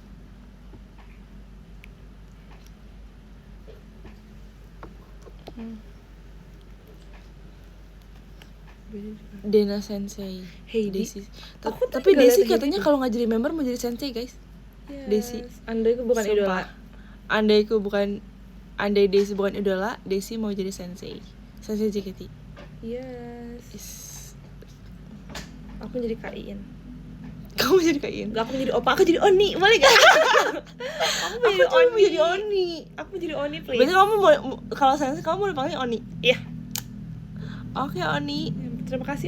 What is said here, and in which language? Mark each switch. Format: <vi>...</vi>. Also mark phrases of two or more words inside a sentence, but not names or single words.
<id>Dena Sensei. Heidi. Desi. Aku Tapi nggak Desi liat katanya Heidi. kalau nggak jadi member mau jadi sensei guys. Yes. Desi. Andai aku bukan idola. Andai Desi bukan idola, Desi mau jadi sensei. Sensei JKT. Yes. Yes. Aku jadi Kain. Kamu jadi kain. Enggak, aku jadi opa, aku jadi Oni. Boleh gak? Aku mau jadi Oni. Aku jadi Oni, please. Berarti kamu mau kalau sensei kamu mau dipanggil Oni. Iya. Oke, Oni. Terima kasih</id>